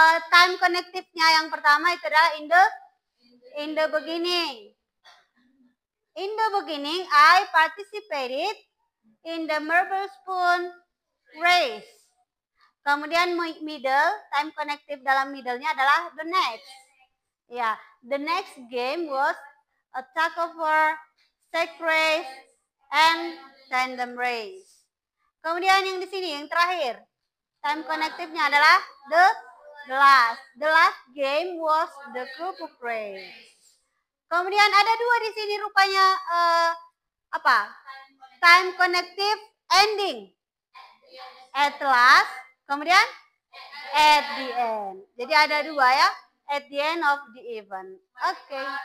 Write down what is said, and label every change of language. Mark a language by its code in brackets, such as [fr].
[id] Time connective-nya yang pertama itu adalah in the beginning. [en] In the beginning, I participated in the marble spoon race. [id] Kemudian middle, time connective dalam middle-nya adalah the next. [en] Ya, the next game was a tug of war, sack race, and tandem race. [id] Kemudian yang di sini yang terakhir, time connective-nya adalah the last. [en] The last game was the kerupuk race. [id] Kemudian ada dua di sini rupanya apa? [en] Time connective ending. At last, kemudian at the end. [id] Jadi ada dua ya, [en] at the end of the event. [id] Oke.